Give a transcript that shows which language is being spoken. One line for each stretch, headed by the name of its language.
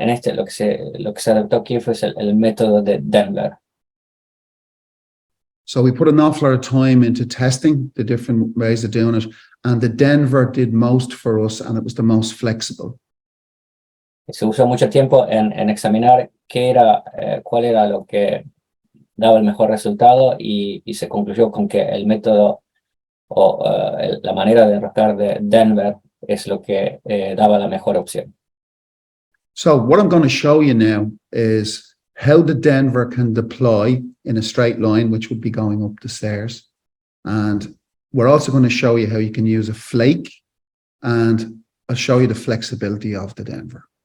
Spanish: En este lo que se adaptó aquí fue el método de Denver.
English: So we put an awful lot of time into testing the different ways of doing it. And the Denver did most for us, and it was the most flexible.
Spanish: Se usó mucho tiempo en examinar cuál era lo que daba el mejor resultado y se concluyó con que el método o la manera de enroscar de Denver es lo que daba la mejor opción.
English: So what I'm going to show you now is how the Denver can deploy in a straight line, which would be going up the stairs. And we're also going to show you how you can use a flake, and I'll show you the flexibility of the Denver.